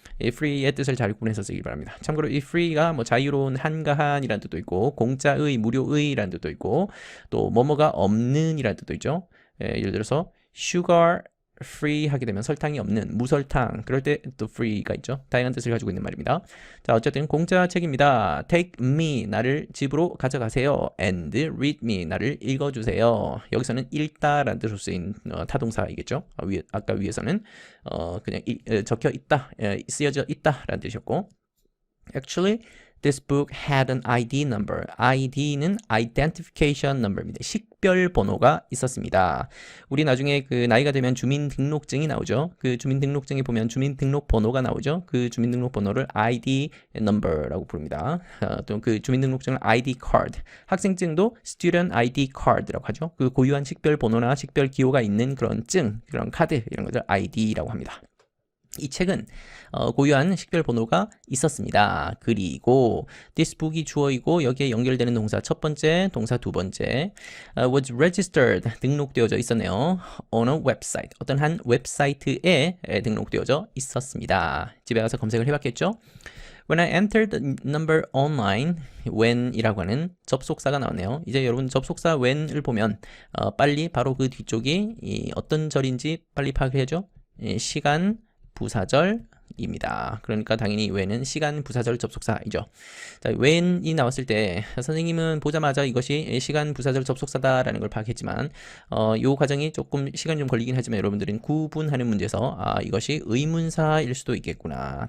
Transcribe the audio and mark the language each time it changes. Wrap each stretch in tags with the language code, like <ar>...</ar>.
<ko>이 free의 뜻을 잘 구분해서 쓰기 바랍니다. 참고로 이 free가 뭐 자유로운 한가한이라는 뜻도 있고 공짜의, 무료의라는 뜻도 있고 또 뭐뭐가 없는 이라는 뜻도 있죠. 예를 들어서 sugar free 하게 되면 설탕이 없는 무설탕, 그럴 때 또 free가 있죠. 다양한 뜻을 가지고 있는 말입니다. 자, 어쨌든 공짜 책입니다.</ko> <en>Take me,</en> <ko>나를 집으로 가져가세요.</ko> <en>And read me,</en> <ko>나를 읽어주세요. 여기서는 읽다라는 뜻으로 쓰인 타동사이겠죠. 아까 위에서는 그냥 적혀 있다, 쓰여져 있다라는 뜻이었고,</ko> <en>Actually, this book had an ID number.</en> <ko>ID는 identification number입니다. 식별 번호가 있었습니다. 우리 나중에 그 나이가 되면 주민등록증이 나오죠. 그 주민등록증에 보면 주민등록 번호가 나오죠. 그 주민등록 번호를 ID number라고 부릅니다. 또 그 주민등록증을 ID card. 학생증도 student ID card라고 하죠. 그 고유한 식별 번호나 식별 기호가 있는 그런 증, 그런 카드 이런 것들 ID라고 합니다. 이 책은 고유한 식별 번호가 있었습니다. 그리고 this book이 주어이고 여기에 연결되는 동사 첫 번째, 동사 두 번째</ko> <en>was registered,</en> <ko>등록되어져 있었네요.</ko> <en>on a website,</en> <ko>어떤 한 웹사이트에 등록되어져 있었습니다. 집에 가서 검색을 해봤겠죠?</ko> <en>When I entered the number online,</en> <ko>when이라고 하는 접속사가 나왔네요. 이제 여러분 접속사 when을 보면 빨리 바로 그 뒤쪽이 어떤 절인지 빨리 파악해야죠. 시간 부사절입니다. 그러니까 당연히 when은 시간 부사절 접속사이죠. 자, when이 나왔을 때 선생님은 보자마자 이것이 시간 부사절 접속사다라는 걸 파악했지만 이 과정이 조금 시간이 좀 걸리긴 하지만 여러분들은 구분하는 문제에서 이것이 의문사일 수도 있겠구나.</ko>